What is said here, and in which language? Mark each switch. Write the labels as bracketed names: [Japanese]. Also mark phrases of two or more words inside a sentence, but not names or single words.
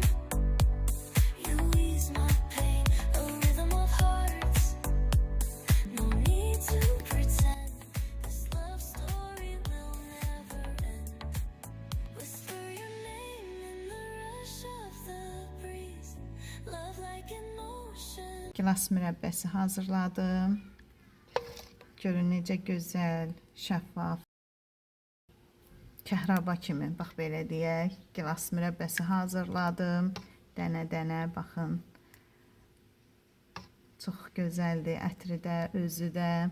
[English] You ease my pain, a rhythm of hearts. No need to pretend. This love story will never end. Whisper your name in the rush of the breeze. Love like an ocean. [Azerbaijani] Gilas mürəbbəsi hazırladım. Görün necə gözəl, şəffaf. Kəhraba kimi, bax belə deyək. Gilas mürəbbəsi hazırladım. Dənə-dənə baxın. Çox gözəldir, ətri də, özü də.